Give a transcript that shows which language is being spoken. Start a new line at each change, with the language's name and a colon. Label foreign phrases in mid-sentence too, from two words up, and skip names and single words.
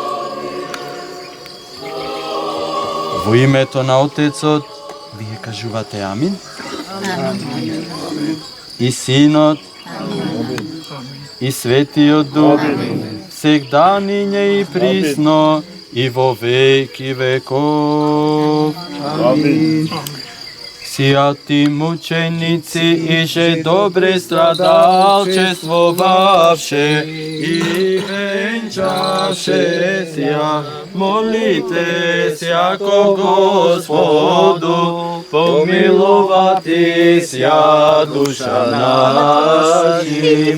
Macedonian: Во името на Отецот, вие кажувате амин? Амин. И Синот, и Светиот Дух, сегданиње
Church Slavic: и присно, и во веки веков.
Macedonian: Амин.
Church Slavic: Святи мученици, иже добре страдалчествовавше и венчаше ся, молите сяко Господу, помилувати ся душа нашим.